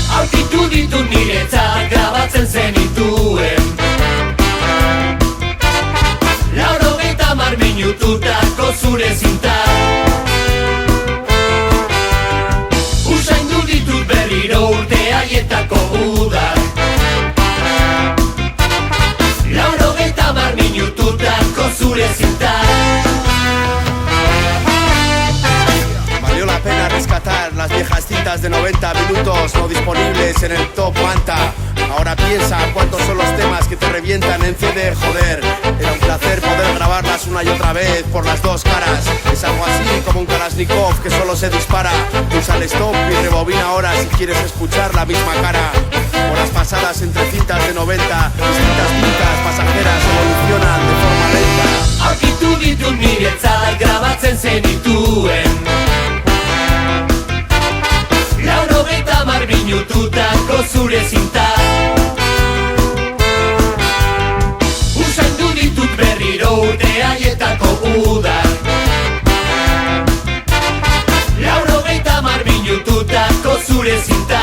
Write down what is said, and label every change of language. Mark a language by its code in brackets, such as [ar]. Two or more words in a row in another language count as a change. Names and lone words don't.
[eu] Aurkitu ditut niretzat grabatzen zenituen 90 minututako zure zintak. Usaindu ditut berriro urte haietako udak, 90 minututako zure zintak. [es] Valió la pena rescatar las viejas cintas de 90 minutos no disponibles en el Top Manta. Ahora piensa cuántos son los temas que te revientan en CD, joder. Era un placer poder grabarlas una y otra vez por las dos caras. Es algo así como un Kalashnikov que solo se dispara. Pulsa el stop y rebobina ahora si quieres escuchar la misma cara. Horas pasadas entre cintas de 90, distintas cintas pasajeras evolucionan de forma lenta. [eu] Aurkitu ditut niretzat grabatzen zenituen 90 minututako zure zintak. Usaindu ditut berriro urte haietako udak, 90 minututako zure zintak.